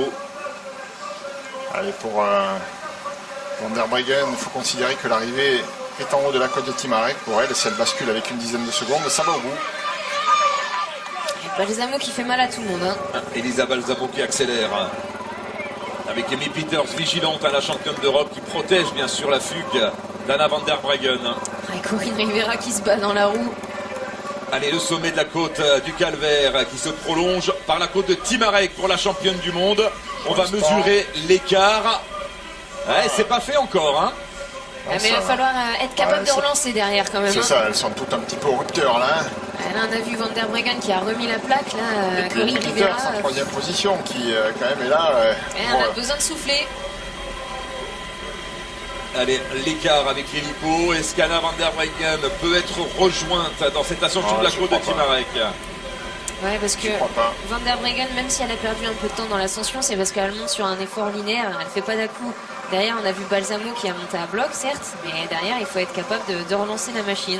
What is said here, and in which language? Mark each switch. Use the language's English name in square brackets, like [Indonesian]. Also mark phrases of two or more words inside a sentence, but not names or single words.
[French] Allez, pour Van der Breggen, il faut considérer que l'arrivée est en haut de la côte de Timarec. Pour elle, si elle bascule avec une dizaine de secondes, ça va au bout. Et Balsamo qui fait mal à tout le monde. Hein. Elisa Balsamo qui accélère. Avec Amy Pieters vigilante à la championne d'Europe qui protège bien sûr la fugue d'Anna van der Breggen. Et Corinne Rivera qui se bat dans la roue. Allez, le sommet de la côte du Calvaire qui se prolonge par la côte de Timarec pour la championne du monde. On va mesurer l'écart. Ouais, c'est pas fait encore, hein. Ah, mais il va falloir être capable de relancer derrière quand même. C'est ça, elles sont toutes un petit peu au rupteur là. Là, on a vu Van der Breggen qui a remis la plaque. Là, et puis Corinne Rivera en 3e position qui quand même est là. On a besoin de souffler. Allez, l'écart avec l'hélico. Est-ce qu'Anna van der Breggen peut être rejointe dans cette ascension de la côte de Timarec? Ouais, parce que Van der Breggen, même si elle a perdu un peu de temps dans l'ascension, c'est parce qu'elle monte sur un effort linéaire, elle fait pas d'à-coup. Derrière, on a vu Balsamo qui a monté à bloc, certes, mais derrière, il faut être capable de relancer la machine.